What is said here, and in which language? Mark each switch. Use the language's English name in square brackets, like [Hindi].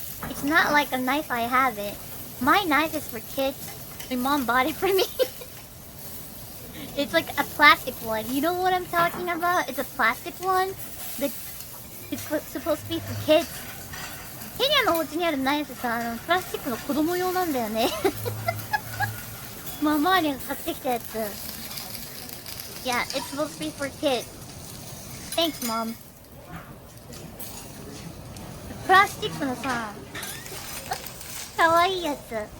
[English] It's not like a knife I have it. My knife is for kids. My mom bought it for me. It's like a plastic one. You know what I'm talking about? It's a plastic one. That it's supposed to be for kids. [Japanese] ケニアのお家にあるナイフさ、プラスチックの子供用なんだよね。ママに買ってきたやつ。 [English] Yeah, it's supposed to be for kids. Thanks, Mom. [Japanese] プラスチックのさ、かわいいやつ。